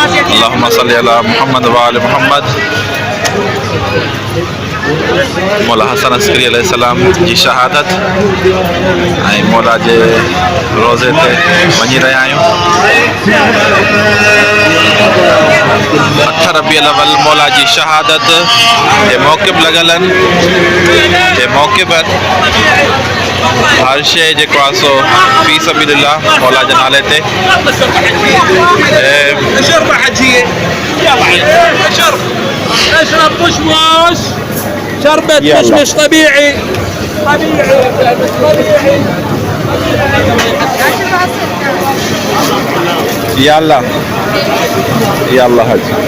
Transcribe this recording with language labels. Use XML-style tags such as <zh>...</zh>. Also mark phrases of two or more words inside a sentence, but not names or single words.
<ar>اللهم صل على محمد وآل محمد.</ar> <sd>मौला हसन अस्करी अलैहिस्सलाम जी शहादत ऐं मौला जे रोज़े ते वञी रहिया आहियूं। 8 रबीउल अव्वल मौला जी शहादत जे मौक़िब लॻल आहिनि। जे मौक़िब हर शइ जेको आहे सो</sd> <ar>في سبيل الله</ar> <sd>मौला जे नाले ते।</sd> <ar>اشرب مشمش شربة مشمش طبيعي طبيعي يلا يلا هاج</ar>